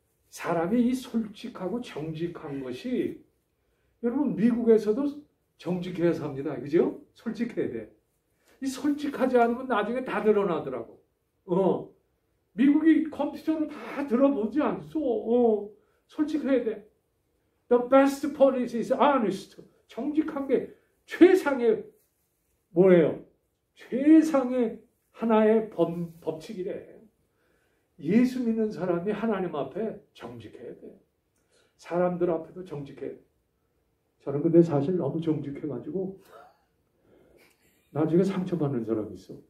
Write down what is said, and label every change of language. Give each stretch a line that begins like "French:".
Korean: 사람이 이 솔직하고 정직한 것이 여러분 미국에서도 정직해야 삽니다. 그죠? 솔직해야 돼. 이 솔직하지 않으면 나중에 다 드러나더라고. 미국이 컴퓨터로 다 들어보지 않소. 솔직해야 돼.
English: The best policy is honest.
Korean: 정직한 게 최상의 뭐예요? 최상의 하나의 법칙이래. 예수 믿는 사람이 하나님 앞에 정직해야 돼. 사람들 앞에도 정직해야 돼. 저는 근데 사실 너무 정직해가지고 나중에 상처받는 사람이 있어.